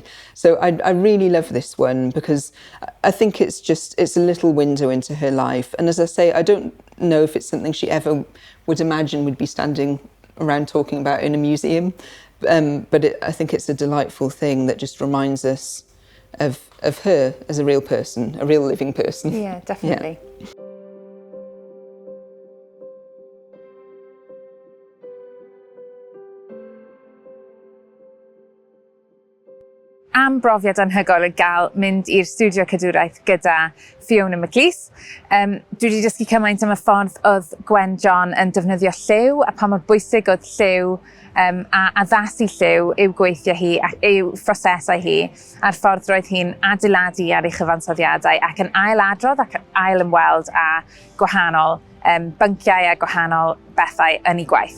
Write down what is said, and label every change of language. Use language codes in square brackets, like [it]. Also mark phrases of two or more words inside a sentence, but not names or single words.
[en] So I really love this one because I think it's a little window into her life. And as I say, I don't know if it's something she ever would imagine would be standing around talking about in a museum. But I think it's a delightful thing that just reminds us of her as a real person, a real living person. Yeah, definitely. Yeah. [cy] Am brofiad anhygoel o gael mynd i'r studio cadwraeth gyda Fiona McLees. Dwi wedi dysgu cymaint am y ffordd oedd Gwen John yn defnyddio lliw a pa mor bwysig oedd lliw a addasu lliw i'w gweithio hi ac i'w phrosesau hi a'r ffordd roedd hi'n adeiladu ar ei chyfansoddiadau ac yn ailadrodd ac ail ymweld â gwahanol bynciau a gwahanol bethau yn ei gwaith.